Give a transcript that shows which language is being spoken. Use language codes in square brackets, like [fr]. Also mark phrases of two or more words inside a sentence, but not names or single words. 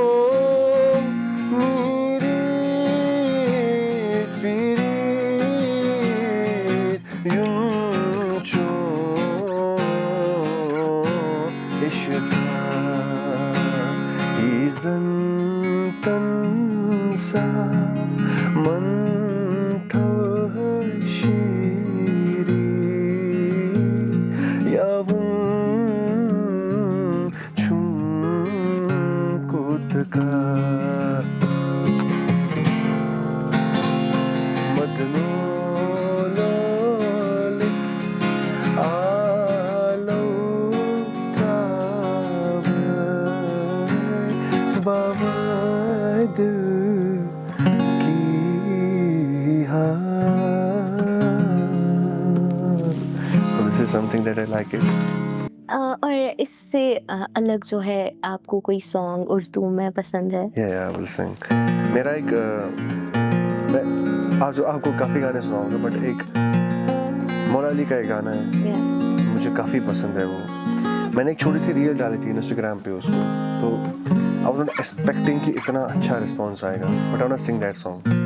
[ks] मेरे फिरे यूं चूं इश्क इज़न तन साफ मन शीरी यावुं छुं कुतका मदनो लोलिक आलो बाबा दिल की हार. [en] So this is something that I like it. [hi] और इससे अलग जो है आपको कोई सॉन्ग उर्दू में पसंद है? [en] Yeah, I will sing. [hi] मेरा एक मैं आज आपको काफ़ी गाने सुनाऊंगा, बट एक मौला अली का एक गाना है, या मुझे काफ़ी पसंद है वो. मैंने एक छोटी सी रील डाली थी इंस्टाग्राम पे उसको, तो [en] I was not expecting [hi] कि इतना अच्छा रिस्पॉन्स आएगा, [en] but I want to sing that song.